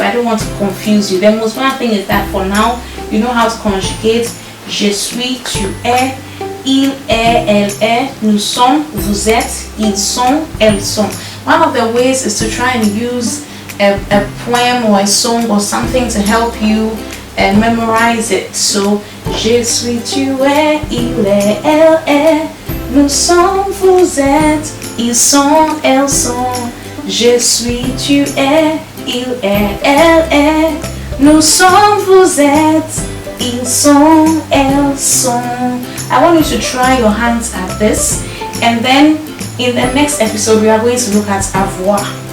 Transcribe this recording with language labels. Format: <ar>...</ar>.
<en>I don't want to confuse you. The most important thing is that for now you know how to conjugate.</en> <fr>Je suis, tu es, il est, elle est, nous sommes, vous êtes, ils sont, elles sont.</fr> <en>One of the ways is to try and use a poem or a song or something to help you memorize it.</en> <fr>So je suis, tu es, il est, elle est, nous sommes, vous êtes, ils sont, elles sont. Je suis, tu es, il est, elle est, nous sommes, vous êtes, ils sont, elles sont.</fr> <en>I want you to try your hands at this, and then in the next episode we are going to look at avoir.</en>